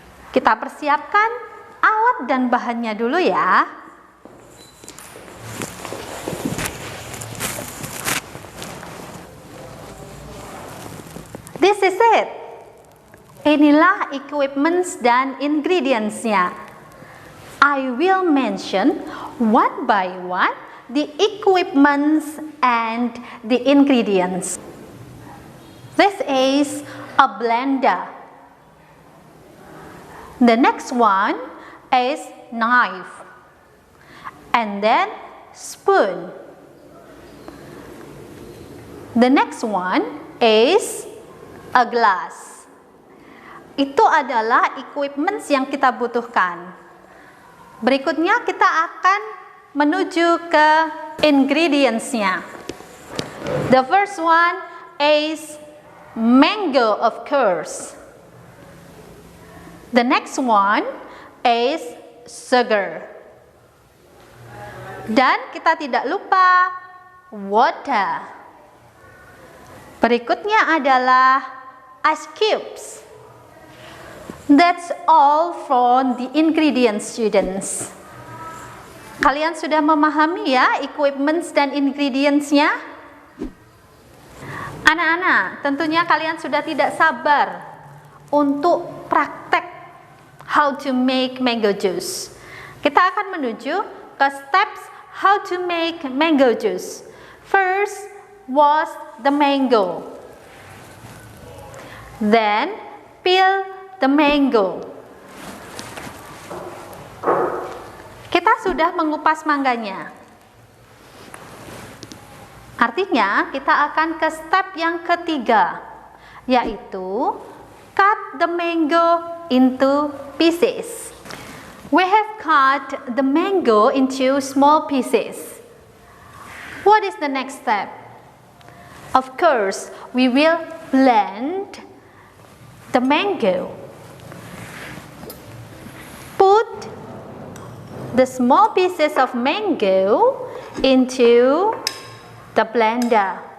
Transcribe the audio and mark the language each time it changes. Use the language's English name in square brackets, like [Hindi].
[Indonesian] Kita persiapkan alat dan bahannya dulu ya. [English] This is it. [Indonesian] Inilah equipments dan ingredients-nya. [English] I will mention one by one the equipments and the ingredients. This is a blender. The next one is knife. And then spoon. The next one is a glass. [Indonesian] Itu adalah equipments yang kita butuhkan. Berikutnya kita akan menuju ke ingredients-nya. [English] The first one is mango, of course. The next one is sugar. [Indonesian] Dan kita tidak lupa water. Berikutnya adalah ice cubes. [English] That's all from the ingredients, students. [Indonesian] Kalian sudah memahami ya equipments dan ingredients-nya? Anak-anak, tentunya kalian sudah tidak sabar untuk praktek [English] how to make mango juice. [Indonesian] Kita akan menuju ke steps [English] how to make mango juice. First was the mango. Then peel the mango. [Indonesian] Kita sudah mengupas mangganya. Artinya kita akan ke step yang ketiga, yaitu [English] cut the mango into pieces. We have cut the mango into small pieces. What is the next step? Of course, we will blend the mango. Put the small pieces of mango into the blender.